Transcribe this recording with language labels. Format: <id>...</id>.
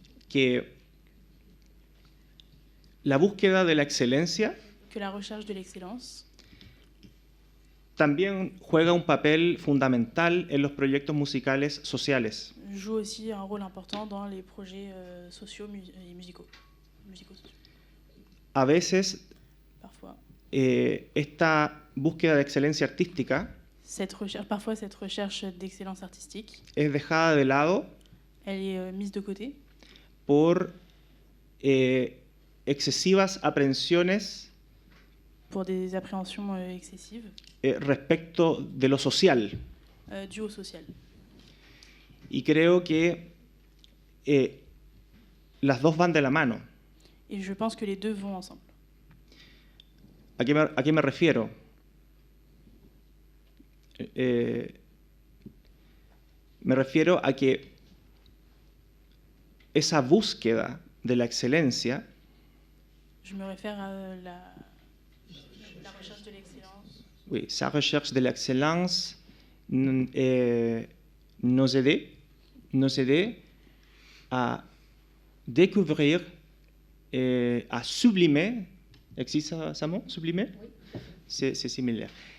<es>que la búsqueda de la excelencia</es> <fr>que la recherche de l'excellence</fr> <es>también juega un papel fundamental en los proyectos musicales sociales.</es> <fr>joue aussi un rôle important dans les projets sociaux et musicaux.</fr> <es>A veces,</es> <fr>Parfois,</fr> <es>esta búsqueda de excelencia artística</es> <fr>parfois cette recherche d'excellence artistique,</fr> <es>es dejada de lado</es> <fr>elle est mise de côté</fr> <es>por excesivas aprehensiones</es> <fr>pour des appréhensions excessives</fr> <es>respecto de lo social.</es> <fr>Dues au social.</fr> <es>Y creo que las dos van de la mano.</es> <fr>Et je pense que les deux vont ensemble.</fr> <es>¿A qué me refiero? Me refiero a que esa búsqueda de la excelencia</es> <fr>Je me réfère à la recherche de l'excellence. oui, sa recherche de l'excellence nos aide à découvrir, à sublimer, existe ça mot, sublimer? Oui. C'est similaire.</fr>